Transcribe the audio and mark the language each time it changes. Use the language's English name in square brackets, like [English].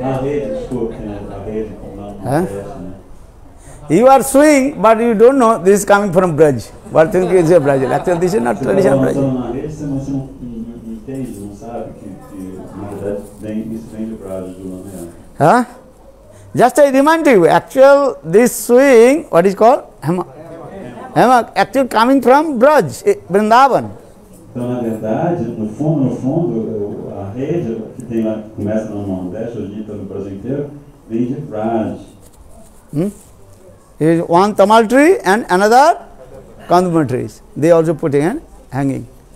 [Portuguese] A rede, desculpe, né? A rede, como não fecha, né? [English] You are swing, but you don't know this is coming from Braj. But think it's a Brazil. Actually, this is not traditional Brazil. [Portuguese] Na rede, você não entende, não sabe que na verdade isso vem de Braj, do nome. Huh? [English] Just I remind you, actual this swing, what is called? Hammock. Hammock, actually coming from Braj, Vrindavan. [Portuguese] Então, na verdade, no fundo, a rede que tem lá, que começa no Nordeste, hoje está no Brasil inteiro, vem de Braj. [English] Is one tamal tree and another kanduma trees. They also putting and hanging.